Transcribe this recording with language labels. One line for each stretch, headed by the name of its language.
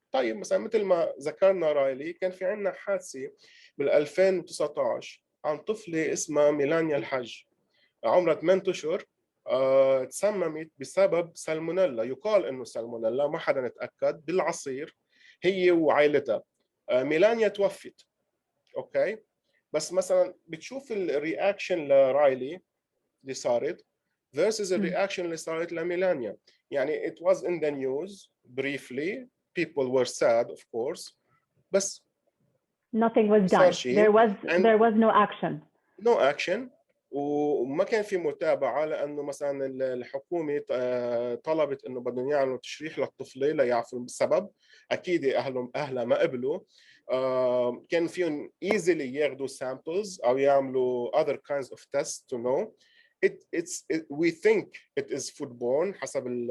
Arabic: طيب مثلا مثل ما ذكرنا رايلي, كان في عندنا حادثه بال 2019 عن طفله اسمها ميلانيا الحج عمرها 8 اشهر تسممت بسبب سالمونيلا. يقال انه سالمونيلا, ما حدا نتاكد, بالعصير هي وعائلتها. ميلانيا توفت. اوكي, بس مثلا بتشوف الرياكشن لرايلي اللي صارت versus الرياكشن اللي صارت لميلانيا.
English: يعني it was in the news briefly, people were sad of course, بس nothing was done. There was no action. No action.
Arabic: وما كان في متابعة لأنه مثلا الحكومة طلبت إنه بدهم يعملوا تشريح للطفلة ليعرفوا السبب. أكيد أهلها ما قبلوا. كان فيهم easily ياخدوا samples أو يعملوا
English: other kinds of tests to know. We think it is foodborne حسب